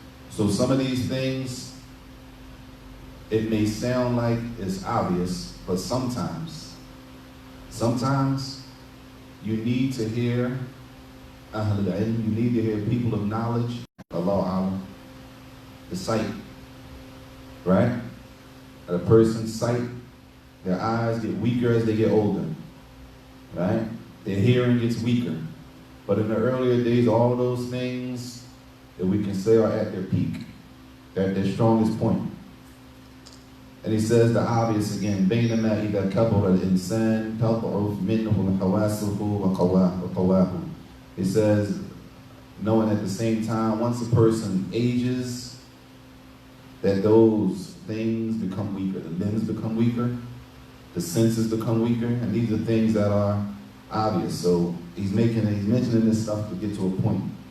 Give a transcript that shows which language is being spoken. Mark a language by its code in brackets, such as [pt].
[en] So some of these things, it may sound like it's obvious, but sometimes you need to hear Ahlul Ilm, you need to hear people of knowledge, Allahu A'lam, the sight, right? A person's sight, their eyes get weaker as they get older, right? Their hearing gets weaker. But in the earlier days, all of those things that we can say are at their peak, they're at their strongest point. And he says the obvious again, [ar] بينما إذا كبر الإنسان تضعف منه حواسه وقواه. [en] He says, knowing at the same time, once a person ages, that those things become weaker. The limbs become weaker, the senses become weaker, and these are things that are obvious. So he's mentioning this stuff to get to a point.